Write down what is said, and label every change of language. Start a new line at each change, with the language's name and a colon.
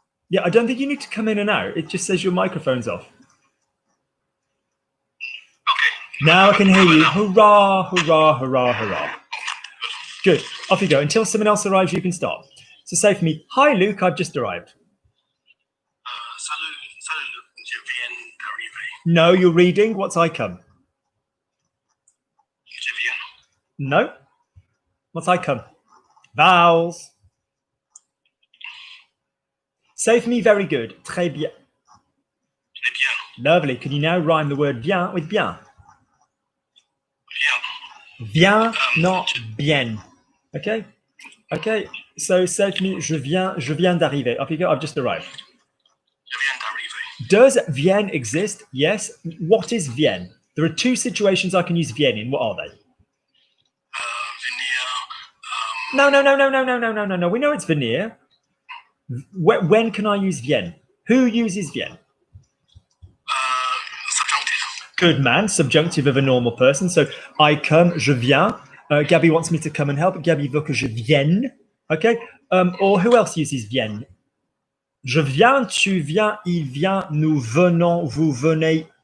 English: Yeah, I don't think you need to come in and out. It just says your microphone's off. Okay. Now I can hear you. Hurrah, hurrah, hurrah, hurrah. Good. Off you go. Until someone else arrives, you can stop. So say for me, hi, Luke, I've just arrived.
French: Salut, Luke, je viens d'arriver.
English: No, you're reading. What's I come?
French: Je viens.
English: No. What's I come? Vowels. Say for me, very good.
French: Très bien. Très bien.
English: Lovely. Can you now rhyme the word bien with bien?
French: Bien.
English: Bien, not bien. Okay? Okay. So say to me,
French: je viens d'arriver.
English: Off you go. I've just arrived.
French: Je viens d'arriver.
English: Does viens exist? Yes. What is viens? There are two situations I can use viens in. What are they?
French: Venir.
English: No. We know it's venir. When can I use viens? Who uses viens? Subjunctive. Good man. Subjunctive of a normal person. So I come,
French: je viens.
English: Gabby wants me to come and help.
French: Gabby veut que je vienne.
English: Okay. Or who else uses vienne?
French: Je viens, tu viens, il vient, nous venons, vous venez,